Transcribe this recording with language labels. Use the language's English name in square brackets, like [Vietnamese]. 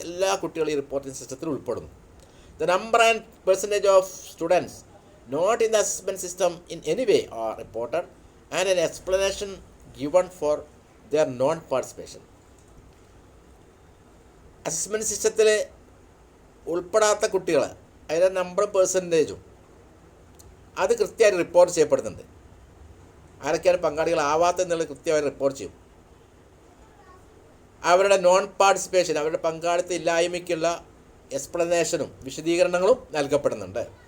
[Malayalam] എല്ലാ കുട്ടികളും ഈ റിപ്പോർട്ടിംഗ് സിസ്റ്റത്തിൽ ഉൾപ്പെടുന്നു. [English] The number and percentage of students not in the assessment system in any way are reported and an explanation given for their non-participation. [Malayalam] Assessment സിസ്റ്റത്തിൽ ഉൾപ്പെടാത്ത കുട്ടികൾ, അതിൻ്റെ number പെർസെൻറ്റേജും അത് കൃത്യമായി റിപ്പോർട്ട് ചെയ്യപ്പെടുന്നുണ്ട്. ആരൊക്കെയാണ് പങ്കാളികളാവാത്തതെന്നുള്ളത് കൃത്യമായി റിപ്പോർട്ട് ചെയ്യും. അവരുടെ നോൺ പാർട്ടിസിപ്പേഷൻ, അവരുടെ പങ്കാളിത്ത ഇല്ലായ്മയ്ക്കുള്ള എക്സ്പ്ലനേഷനും വിശദീകരണങ്ങളും നൽകപ്പെടുന്നുണ്ട്.